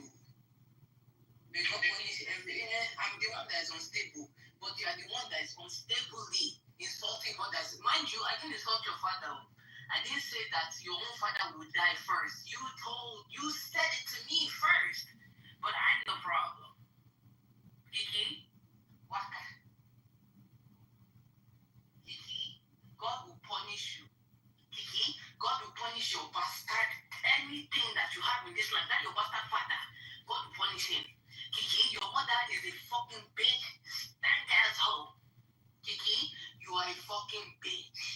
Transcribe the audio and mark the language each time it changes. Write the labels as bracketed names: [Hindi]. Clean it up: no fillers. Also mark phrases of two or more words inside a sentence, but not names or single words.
[English] May God punish every. I'm the one that is unstable, but you are the one that is unstably insulting others. Mind you, I didn't insult your father. I didn't say that your own father would die first. You said it to me first, but I'm the problem. Kiki, Waka. Kiki, God will punish you. Kiki, God will punish your bastard. Anything that you have in this life, that your bastard father, God will punish him. Kiki, your mother is a fucking bitch, stank asshole. Kiki, you are a fucking bitch.